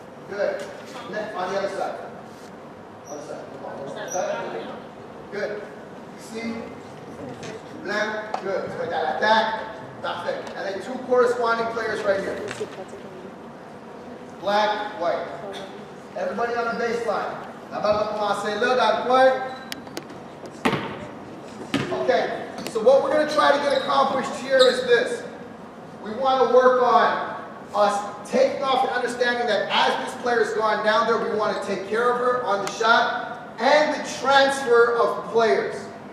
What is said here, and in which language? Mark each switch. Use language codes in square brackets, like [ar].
[en] Good. Next, on the other side. Other side. Other side. Good. See? Blank. Good. So that attack. Perfect. And then 2 corresponding players right here. Black, white. Everybody on the baseline. [fr] La balle va commencer là dans le coin. [en] Okay. So what we're going to try to get accomplished here is this. We want to work on us taking off and understanding that as this player's gone down there, we want to take care of her on the shot and the transfer of players.